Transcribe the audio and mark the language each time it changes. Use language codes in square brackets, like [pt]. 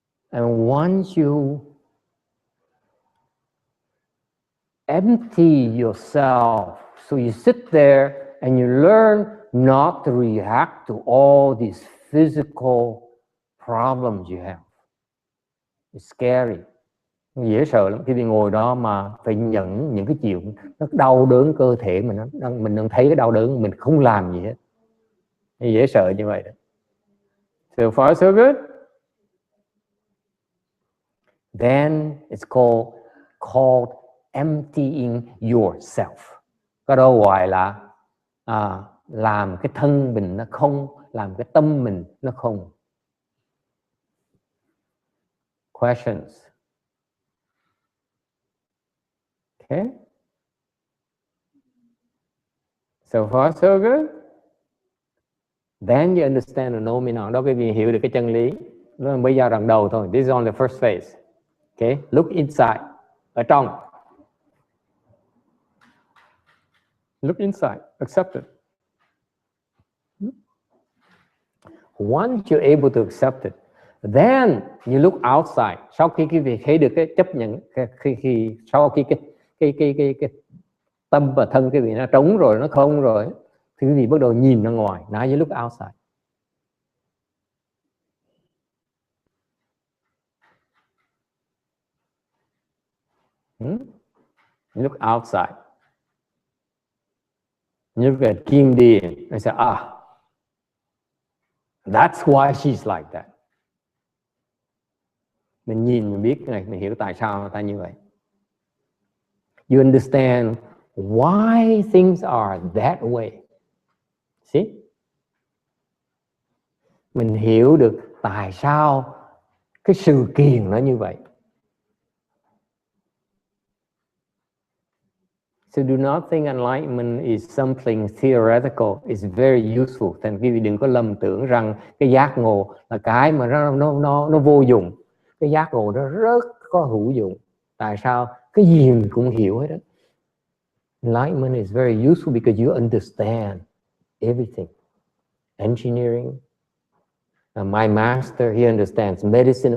[en] And once you empty yourself, so you sit there and you learn not to react to all these physical problems you have. It's scary. [vi] Dễ sợ lắm khi đi ngồi đó mà phải nhận những cái chuyện nó đau đớn cơ thể mình đang thấy cái đau đớn mình không làm gì hết. Dễ sợ như vậy đó. [en] So far so good. Then it's called emptying yourself. [vi] Cái đó gọi là làm cái thân mình nó không, làm cái tâm mình nó không. [en] Questions? Okay. So far so good. Then you understand the nomenon. [vi] Đó quý vị hiểu được cái chân lý. Nó mới giai đoạn đầu thôi. [en] This is on the first phase. Okay. Look inside. [vi] Ở trong. [en] Look inside. Accept it. Once you're able to accept it, then you look outside. [vi] Sau khi quý vị thấy được cái chấp nhận, sau khi cái tâm và thân cái vị nó trống rồi, nó không rồi, thì quý vị bắt đầu nhìn ra ngoài. [en] Now you look outside. You look outside. You look at Kim Điền and say, That's why she's like that. [vi] Mình nhìn mình biết này, mình hiểu tại sao người ta như vậy. [en] You understand why things are that way. See? [vi] Mình hiểu được tại sao cái sự kiện nó như vậy. [en] So do not think enlightenment is something theoretical. It's very useful. [vi] Thành quý vị đừng có lầm tưởng rằng cái giác ngộ là cái mà nó vô dụng. Cái giác ngộ nó rất có hữu dụng. Tại sao? Cái gì mình cũng hiểu hết đó. [en] Enlightenment is very useful because you understand everything. Engineering. My master, he understands medicine.